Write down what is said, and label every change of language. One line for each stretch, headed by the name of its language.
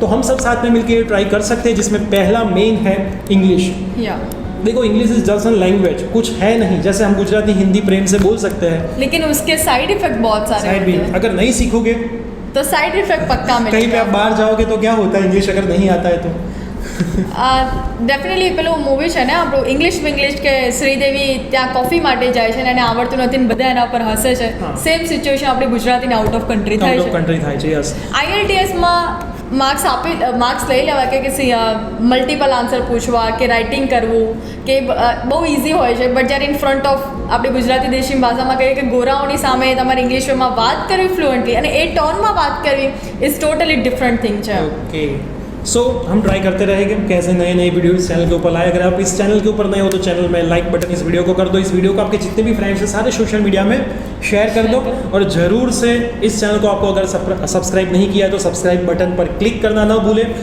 Hindi: तो हम सब साथ में मिलकर ये ट्राई कर सकते हैं, जिसमें पहला मेन है इंग्लिश। देखो English is just an language, कुछ है नहीं, जैसे हम गुजराती हिंदी प्रेम से बोल सकते हैं, लेकिन उसके साइड इफेक्ट बहुत सारे होते हैं। अगर नहीं सीखोगे तो साइड इफेक्ट पक्का मिलेगा। कहीं पे आप बाहर जाओगे तो क्या होता है, इंग्लिश अगर नहीं आता है तो
Gujarati: ડેફિનેટલી પેલું મૂવી છે ને આપણું ઇંગ્લિશ કે શ્રીદેવી ત્યાં કોફી માટે જાય છે અને એને આવડતું નથી ને બધા એના પર હસે છે, સેમ સિચ્યુએશન આપણી ગુજરાતીને આઉટ ઓફ કન્ટ્રી થાય છે। IELTS માં માર્ક્સ લઈ લેવા કે મલ્ટિપલ આન્સર પૂછવા કે રાઇટિંગ કરવું કે બહુ ઇઝી હોય છે, બટ જ્યારે ઇન ફ્રન્ટ ઓફ આપણે ગુજરાતી દેશી ભાષામાં કહીએ કે ગોરાઓની સામે તમારે ઇંગ્લિશમાં વાત કરવી ફ્લુએન્ટલી અને એ ટોનમાં વાત કરવી ઇઝ ટોટલી ડિફરન્ટ
Hindi: थिंग है। ओके, सो हम ट्राई करते रहेंगे कैसे नए नए वीडियो इस चैनल के ऊपर लाए। अगर आप इस चैनल के ऊपर नए हो तो चैनल में लाइक बटन इस वीडियो को कर दो, इस वीडियो को आपके जितने भी फ्रेंड्स हैं सारे सोशल मीडिया में शेयर कर दो, और ज़रूर से इस चैनल को आपको अगर सब्सक्राइब नहीं किया है तो सब्सक्राइब बटन पर क्लिक करना ना भूलें।